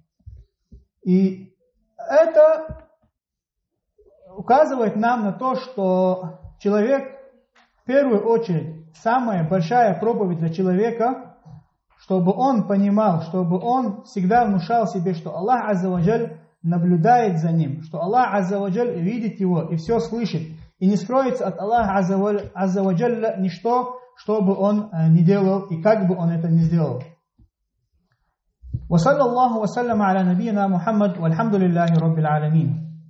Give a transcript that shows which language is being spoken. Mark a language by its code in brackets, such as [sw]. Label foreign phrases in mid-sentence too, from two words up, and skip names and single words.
[ru] И это указывает нам на то, что человек, в первую очередь, самая большая проповедь для человека, чтобы он понимал, чтобы он всегда внушал себе, что Аллах [ar] عز وجل [ru] наблюдает за ним, что Аллах [ar] عز وجل [ru] видит его и все слышит, и не скроется от Аллаха [ar] عز وجل [ru] ничто, что бы он не делал и как бы он это не сделал. [ar] وصلى الله وسلم على نبينا محمد والحمد لله رب العالمين.